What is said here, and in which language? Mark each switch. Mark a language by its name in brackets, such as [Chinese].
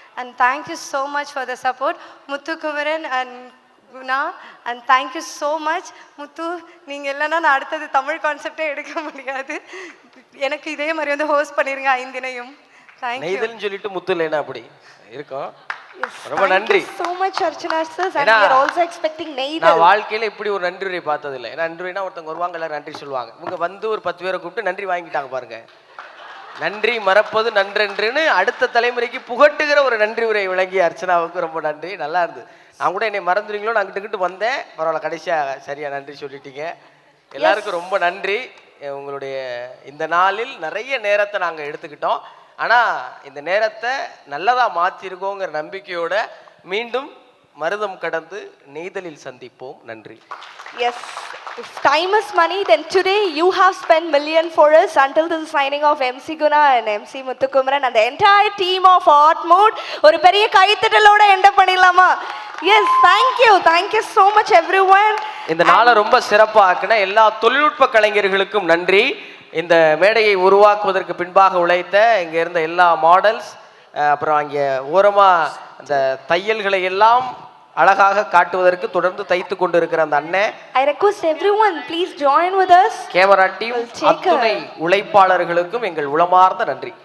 [English] And thank you so much for the support Muthukumaran and Guna. And thank you so much [Tamil] முத்து. நீங்கள் இல்லைன்னா நான் அடுத்தது தமிழ் கான்செப்டே எடுக்க முடியாது. எனக்கு இதே மாதிரி வந்து ஹோஸ்ட் பண்ணிடுங்க 5 தினையும். [English] thank you [Tamil] சொல்லிட்டு முத்து இல்லைன்னா அப்படி இருக்கும். ரொம்ப நன்றி. [English] so much Archana sir, and we are also expecting Neidal. [Tamil] நான் வாழ்க்கையில இப்படி ஒரு நன்றி உரை பார்த்தது இல்லை. நன்றி உரைனா ஒருத்தங்க வருவாங்க எல்லாரும் நன்றி சொல்லுவாங்க. இவங்க வந்து ஒரு 10 பேரை கூப்பிட்டு நன்றி வாங்கிட்டாங்க பாருங்க. நன்றி மறப்பது நன்றென்றுன்னு அடுத்த தலைமுறைக்கு புகட்டுகிற ஒரு நன்றி உரை விளங்கிய அர்ச்சனாவுக்கு ரொம்ப நன்றி. நல்லா இருந்தது. நான் கூட என்னை மறந்துடுவீங்களோ நான் கிட்ட வந்தேன், பரவாயில்ல கடைசியாக சரியா நன்றி சொல்லிட்டீங்க. எல்லாருக்கும் ரொம்ப நன்றி. உங்களுடைய இந்த நாளில் நிறைய நேரத்தை நாங்கள் எடுத்துக்கிட்டோம், ஆனால் இந்த நேரத்தை நல்லதாக மாற்றிருக்கோங்கிற நம்பிக்கையோட மீண்டும் மருதம் கடந்து நெய்தலில் சந்திப்போம். நன்றி. [English] Yes, if time is money, then today you have spent million for us. Until the signing of MC Guna and MC Muthukumaran and the entire team of Art Mode, [Tamil] ஒரு பெரிய கைத்தட்டலோட எண்ட் பண்ணிடலாமா? [English] Yes, thank you so much everyone. [Tamil] இந்த நாளை ரொம்ப சிறப்பாக்கின எல்லா தொழில்நுட்ப கலைஞர்களுக்கும் நன்றி. இந்த மேடையை உருவாக்குவதற்கு பின்பாக உழைத்த இங்கே இருந்த எல்லா மாடல்ஸ், அப்புறம் அங்கே ஓரமாக அந்த தையல்களை எல்லாம் அழகாக காட்டுவதற்கு தொடர்ந்து தைத்து கொண்டு இருக்கிற அந்த அண்ணன். [English] I request everyone please join with us. [Tamil] Camera team அத்துணை உழைப்பாளர்களுக்கும் எங்கள் உளமார்ந்த நன்றி.